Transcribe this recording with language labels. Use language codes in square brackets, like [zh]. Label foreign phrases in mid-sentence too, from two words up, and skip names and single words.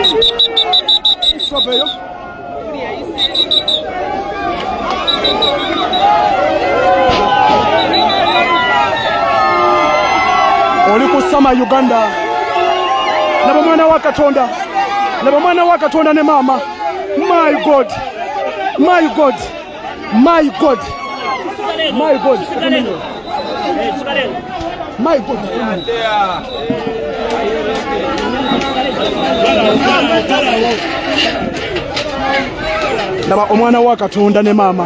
[lg] Savayo. Oliku Sama Uganda. Nabo mwana wa Katonda. Nabo mwana wa Katonda ne mama. [en] My God. My God. My God. My God. My God. [lg] Laba omwana wa Katonda ne mama.